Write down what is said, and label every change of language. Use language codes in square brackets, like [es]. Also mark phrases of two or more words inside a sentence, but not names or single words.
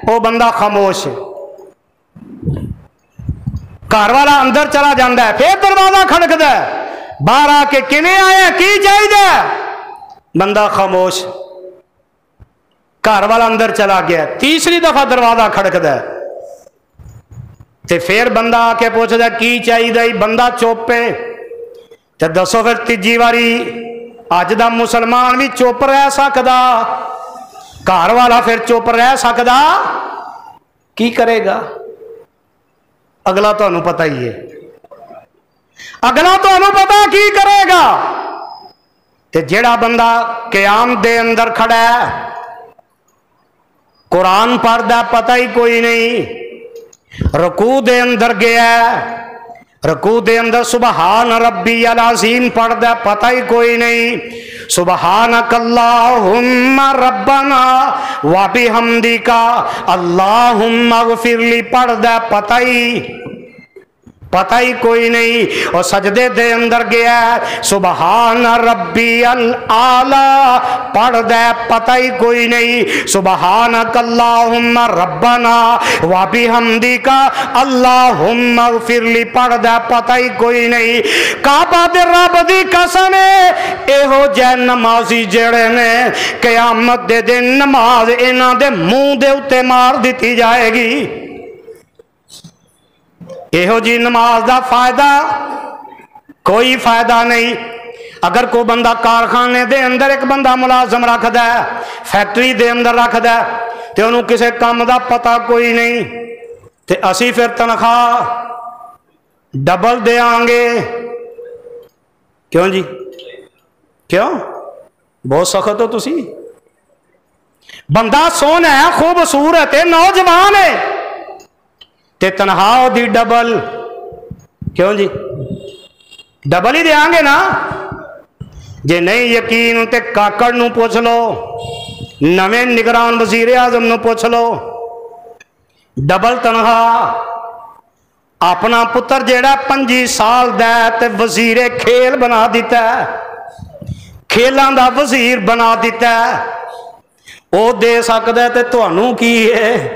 [ur] وہ بندہ خاموش ہے. [pa] گھر والا اندر [ur] چلا جاتا ہے, [pa] ، پھر دروازہ کھڑکدا ہے، باہر آ کے کیویں آیا، کی چاہیدا، بندہ خاموش. گھر والا اندر چلا گیا، تیسری دفعہ دروازہ کھڑکدا ہے، تے پھر بندہ آ کے پچھدا کی چاہیدا، بندہ چپ ہے. تے دسو پھر تیجی واری اج دا مسلمان بھی چپ رہ سکدا? گھر والا پھر چپ رہ سکدا? کی کرے گا? اگلا تہانوں پتا ہی ہے، اگلا تہانوں پتا کی کرے گا. تے جیہڑا بندہ قیام دے اندر کھڑا ہے، قرآن پڑھدا پتا ہی کوئی نہیں، رکوع دے اندر گیا، رکوع دے اندر [ar] سبحان ربي العظيم [pa] پڑھدا پتا ہی کوئی نہیں, [ar] سبحانك اللهم ربنا وبحمدك اللهم اغفر لي [pa] پڑھدا پتا ہی کوئی نہیں. اور سجدے دے اندر گیا, [ar] سبحان ربي الأعلى [pa] پڑھدا پتا ہی کوئی نہیں, [ar] سبحانك اللهم ربنا وبحمدك اللهم اغفر لي [pa] پڑھدا پتا ہی کوئی نہیں. کعبہ دے رب دی قسم ایہو جے نمازی جیہڑے نے قیامت دے دن نماز اِنہاں دے منہ دے اُتے مار دی جائے گی. ایہو جی نماز کا فائدہ کوئی فائدہ نہیں. اگر کوئی بندہ کارخانے دے اندر ایک بندہ ملازم رکھدا ہے، فیکٹری دے اندر رکھدا ہے، تے [ur] انہوں نے کسی کام کا [pa] پتا کوئی نہیں، تے اسی پھر تنخواہ ڈبل دیں گے. کیوں جی؟ کیوں? بہت سخت ہو تسی. بندہ سوہنا ہے، خوبصورت ہے، نوجوان ہے، تے تنخواہ دی ڈبل. کیوں جی؟ ڈبل ہی دیں گے نا. جے نہیں یقین تے کاکڑ نوں پچھ لو، نویں نگران وزیر اعظم نوں پچھ لو، ڈبل تنخواہ. اپنا پتر جیہڑا 25 سال دا تے وزیرِ کھیل بنا دتا, [ur] کھیلوں کا [pa] وزیر بنا دتا، او دے سکدا تے تہانوں کی ہے?